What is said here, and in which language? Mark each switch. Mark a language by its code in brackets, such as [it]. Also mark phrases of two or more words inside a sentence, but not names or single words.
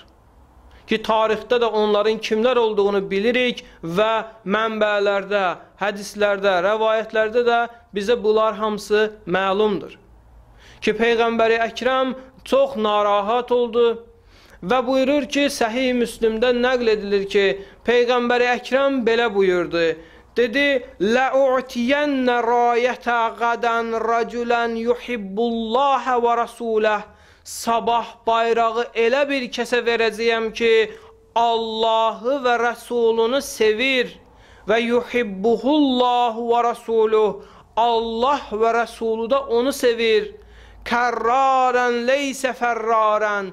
[az] Ki tarixdə də onların kimlər olduğunu bilirik və mənbələrdə, hədislərdə, rəvayətlərdə də bizə bunlar hamısı məlumdur. Ki Peyğəmbəri Əkrəm çox narahat oldu və buyurur ki, Səhih Müslimdən nəql edilir ki, Peyğəmbəri Əkrəm belə buyurdu. Dedi, [ar] لَأُعْتِيَنَّ رَایَةَ غَدًا رَجُلًا يُحِبُّ اللّٰهَ وَرَسُولَهُ. [az] Sabah bayrağı elə bir kəsə verəcəyəm ki, Allahı və Rəsulunu sevir və [ar] يحبه الله ورسوله. [az] Allah və Rəsulu da onu sevir. [ar] كرارًا ليس فرارًا.